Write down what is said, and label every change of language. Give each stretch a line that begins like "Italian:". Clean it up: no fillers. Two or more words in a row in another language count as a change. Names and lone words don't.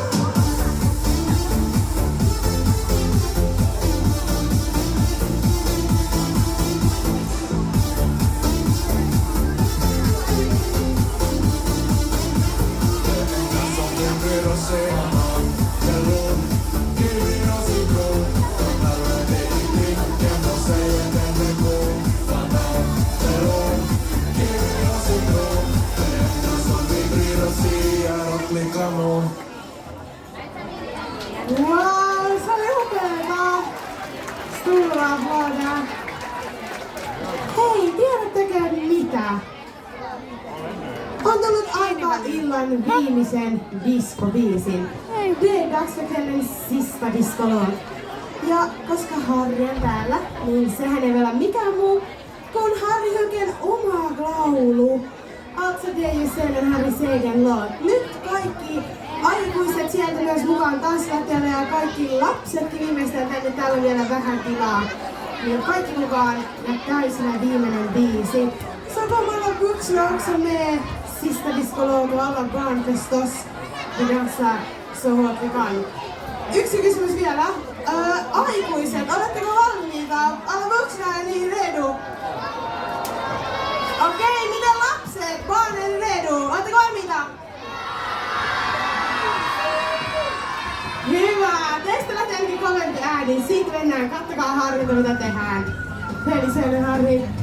Swedish: Som vi bryr oss i banan, melon, kiwi och citron. De häller det i drinken och säger den är god. Banan, melon, kiwi och citron. Det enda som vi bryr oss i är att bli kanon.
Finnish: Wow, se oli upeeta! Stora applåder! Hei, tiedättekö mitä? On tullut aika illan viimeisen diskobiisin.
Swedish: Det är dags för kvällens sista diskolåt.
Finnish: Ja koska Harri on täällä, niin sehän ei vielä mikään muu kuin Harri Hylkeen oma laulu.
Swedish: Alltså det är ju sen Harris egen låt.
Finnish: Nyt kaikki aikuiset sieltä myös mukaan tanssilattialle ja kaikki lapsetkin viimeistään tänne, täällä on vielä vähän tilaa. Niin kaikki mukaan ja täysinä viimeinen biisi.
Swedish: Så kommer alla vuxna också med sista diskolåt och alla barn förstås. Vi dansar så hårt vi kan.
Finnish: Yksi kysymys vielä. Aikuiset, oletteko valmiita?
Swedish: Alla vuxna, är ni redo?
Finnish: Okei, miten lapset?
Swedish: Barnen redo?
Finnish: Oletteko valmiita? Hyvä! Teistä lähtee ainakin kovempi ääni. Siitä mennään. Kattokaa Harrilta mitä tehdään. Pelisäännö Harri.